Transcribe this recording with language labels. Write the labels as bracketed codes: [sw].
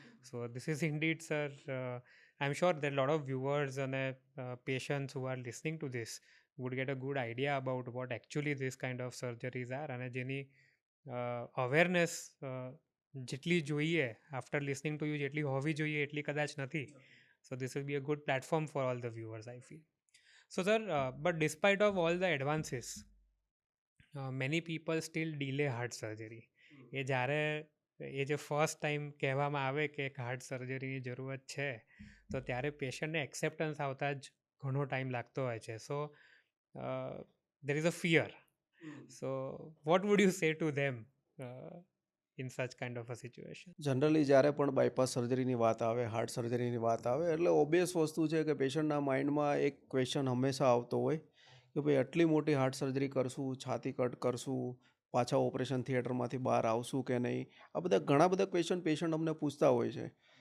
[en] so this is indeed sir, I am sure that lot of viewers અને patients who are listening to this would get a good idea about what actually this kind of surgeries are, [gu] અને જેની awareness જેટલી જોઈએ after listening to you જેટલી હોવી જોઈએ એટલી કદાચ નથી. [en] So this will be a good platform for all the viewers, I feel. So sir, but despite of all the advances, many people still delay heart surgery. [gu] એ જ્યારે એ જે ફર્સ્ટ ટાઈમ કહેવામાં આવે કે એક હાર્ટ સર્જરીની જરૂરત છે તો ત્યારે પેશન્ટને એક્સેપ્ટન્સ આવતા જ ઘણો ટાઈમ લાગતો હોય છે. [en] So there is a fear. So what would you say to them in such kind of a situation? [gu] Generally જ્યારે પણ બાયપાસ સર્જરીની વાત આવે, હાર્ટ સર્જરીની વાત આવે એટલે ઓબ્વિયસ વસ્તુ છે કે પેશન્ટના માઇન્ડમાં એક ક્વેશ્ચન હંમેશા આવતો હોય કે ભાઈ આટલી મોટી હાર્ટ સર્જરી કરશું, છાતી કટ કરશું, પાછા ઓપરેશન થિયેટરમાંથી બહાર આવશું કે નહીં, આ બધા ઘણા બધા ક્વેશ્ચન પેશન્ટ અમને પૂછતા હોય છે.